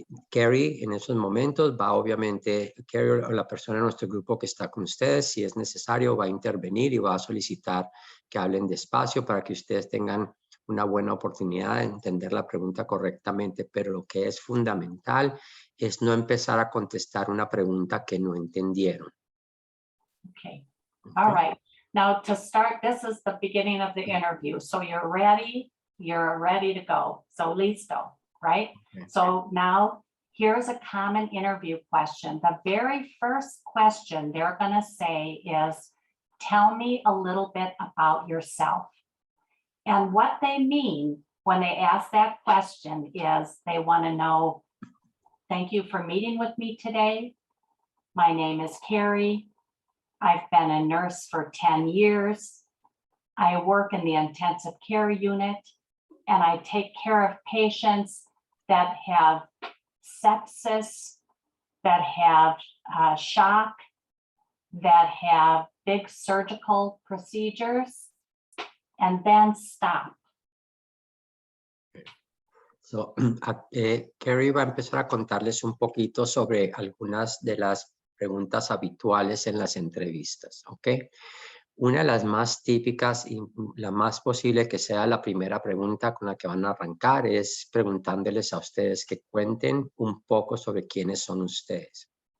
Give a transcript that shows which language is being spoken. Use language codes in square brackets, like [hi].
[es] Carrie en esos momentos va obviamente, Carrie o la persona en nuestro grupo que está con ustedes, si es necesario, va a intervenir y va a solicitar que hablen despacio para que ustedes tengan una buena oportunidad de entender la pregunta correctamente, pero lo que es fundamental es no empezar a contestar una pregunta que no entendieron. [en] Okay. All right. Now to start, this is the beginning of the interview. So you're ready to go. So listo, right? Okay. So now here's a common interview question. The very first question they're going to say is, tell me a little bit about yourself. And what they mean when they ask that question is they want to know, thank you for meeting with me today. My name is Carrie. I've been a nurse for 10 years. I work in the intensive care unit, and I take care of patients that have sepsis, that have shock, that have big surgical procedures, and then stop. [es] So, Carrie va a empezar a contarles un poquito sobre algunas de las preguntas habituales en las entrevistas, ¿ok? Una de las más típicas y la más posible que sea la primera pregunta con la que van a arrancar es preguntándoles a ustedes que cuenten un poco sobre quiénes son ustedes.